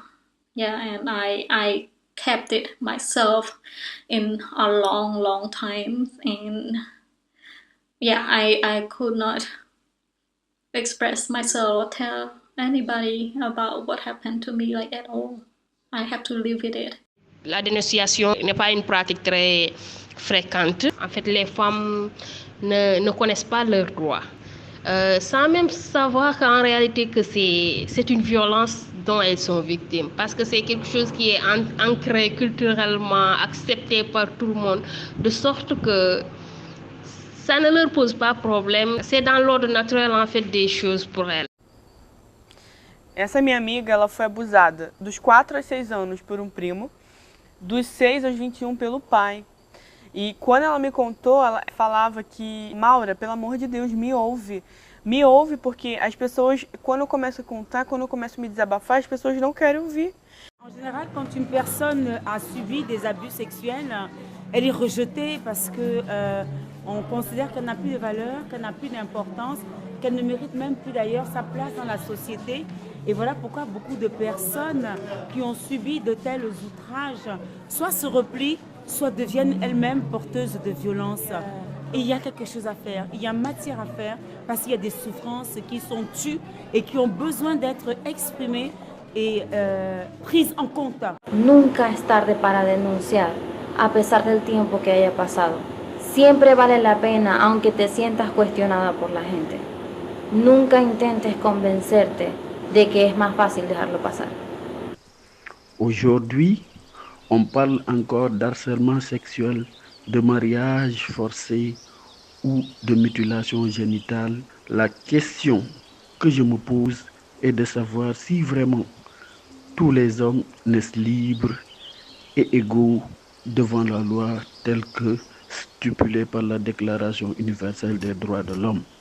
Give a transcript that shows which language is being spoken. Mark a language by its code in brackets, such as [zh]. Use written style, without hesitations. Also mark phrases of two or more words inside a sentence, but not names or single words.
[en] Yeah, and I kept it myself in a long time, and yeah, I could not express myself or tell anybody about what happened to me like at all. I have to live with it. [fr] La dénonciation n'est pas une pratique très fréquente. En fait, les femmes ne connaissent pas leurs droits. Sans même savoir qu'en réalité que c'est une violence dont elles sont victimes, parce que c'est quelque chose qui est ancré culturellement, accepté par tout le monde, de sorte que ça ne leur pose pas problème. C'est dans l'ordre naturel en fait des choses pour elles. [pt] Essa minha amiga, ela foi abusada dos 4 aos 6 anos por um primo, dos 6 aos 21 pelo pai. E quando ela me contou, ela falava que, Maura, pelo amor de Deus, me ouve porque as pessoas, quando eu começo a contar, quando eu começo a me desabafar, as pessoas não querem ouvir. [fr] En général, quand une personne a subi des abus sexuels, elle est rejetée parce que on considère qu'elle n'a plus de valeur, qu'elle n'a plus d'importance, qu'elle ne mérite même plus d'ailleurs sa place dans la société. Et voilà pourquoi beaucoup de personnes qui ont subi de tels outrages soit se replient, soit deviennent elles-mêmes porteuses de violences. Et il y a quelque chose à faire, il y a matière à faire parce qu'il y a des souffrances qui sont tues et qui ont besoin d'être exprimées y prises en compte. [es] Nunca es tarde para denunciar, a pesar del tiempo que haya pasado. Siempre vale la pena, aunque te sientas cuestionada por la gente. Nunca intentes convencerte de que es más fácil dejarlo pasar. [fr] Aujourd'hui, on parle encore d'harcèlement sexuel, de mariage forcé ou de mutilation génitale. La question que je me pose est de savoir si vraiment tous les hommes naissent libres et égaux devant la loi telle que stipulée par la Déclaration universelle des droits de l'homme.